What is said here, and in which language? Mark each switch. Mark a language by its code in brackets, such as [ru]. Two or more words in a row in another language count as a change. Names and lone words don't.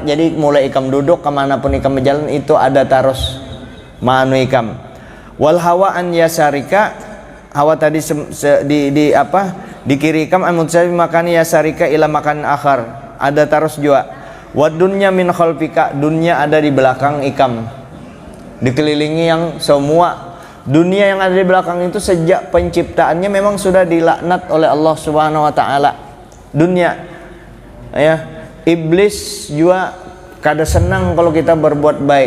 [bjn] Jadi mulai ikam duduk kemanapun ikam berjalan itu ada tarus ma'anu ikam. [ar] Wal hawa an yasarika, [bjn] hawa tadi di kiri ikam, [ar] an-mutsawi makani yasarika ila makan akhar, [bjn] ada tarus jua. [ar] Wa dunya min khalfika, [id] dunya ada di belakang ikam, dikelilingi yang semua dunia yang ada di belakang itu sejak penciptaannya memang sudah dilaknat oleh Allah Subhanahu wa taala. [bjn] Dunia, ya, iblis juga kada senang kalau kita berbuat baik.